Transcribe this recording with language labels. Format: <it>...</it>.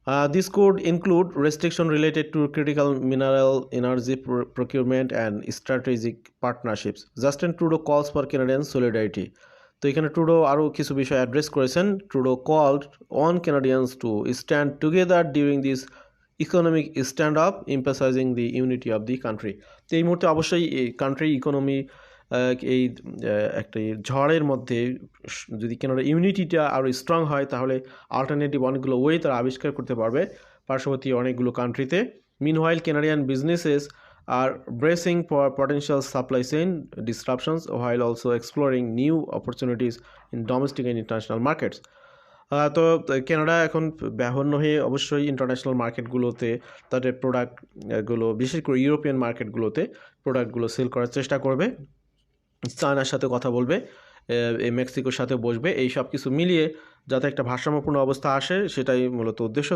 <en>This could include restrictions related to critical mineral, energy procurement and strategic partnerships. Justin Trudeau calls for Canadian solidarity.</en> <bn>তো এখানে Trudeau আরও কিছু বিষয় address করেছেন।</bn> <en>Trudeau called on Canadians to stand together during this economic stand-up, emphasizing the unity of the country.</en> <bn>তো এই মুহূর্তে অবশ্যই এই কান্ট্রি ইকোনমি এই একটি ঝড়ের মধ্যে যদি কানাডা ইউনিটিটা আরও স্ট্রং হয় তাহলে অল্টারনেটিভ অনেকগুলো ওয়ে তারা আবিষ্কার করতে পারবে পার্শ্ববর্তী অনেকগুলো কান্ট্রিতে।</bn> <en>Meanwhile Canadian businesses are bracing for potential supply chain disruptions while also exploring new opportunities in domestic and international markets.</en> <bn>তো কানাডা এখন ব্যাহন্য হয়ে অবশ্যই ইন্টারন্যাশনাল মার্কেটগুলোতে তাদের প্রোডাক্টগুলো বিশেষ করে ইউরোপিয়ান মার্কেটগুলোতে প্রোডাক্টগুলো সেল করার চেষ্টা করবে, চায়নার সাথে কথা বলবে, এই মেক্সিকোর সাথে বসবে, এই সব কিছু মিলিয়ে যাতে একটা ভারসাম্যপূর্ণ অবস্থা আসে সেটাই মূলত উদ্দেশ্য।</bn>